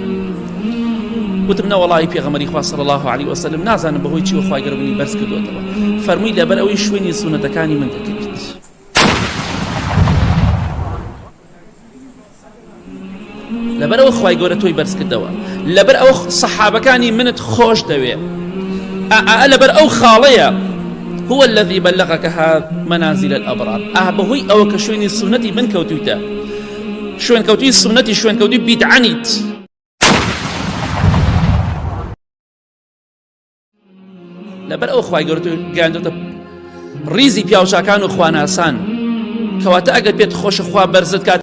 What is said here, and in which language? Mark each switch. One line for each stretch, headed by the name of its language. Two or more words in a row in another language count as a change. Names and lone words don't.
Central Kurdish: وتم نەوەڵی پێغەمبەری خوا
Arabic: صلی الله عليه وسلم
Central Kurdish: نازانم بەهۆی چی خوای گەورە منی بەرز کردووەتەوە. فەرمووی لەبەر ئەوەی شوێنی سونەتەکانی من دەکەیت. لەبەر ئەوە خوای گەورە تۆی بەرز کردەوە، لەبەر ئەوە سەحابەکانی منت خۆش دەوێ، لەبەر ئەو خاڵەیە
Arabic: هو الذي بلغك هذا منازل الأبرار.
Central Kurdish: بەهۆی ئەوە کە شوێنی سونەتی من کەوتویتە، شوێن کەوتوی سونەتی، شوێن کەوتوی بیدعەنیت. لەبەر ئەو خوای گەورە تۆی گەیاندۆتە ڕیزی پیاوچاکان و خواناسان، کەواتە ئەگەر پێت خۆشە خوا بەرزت کات.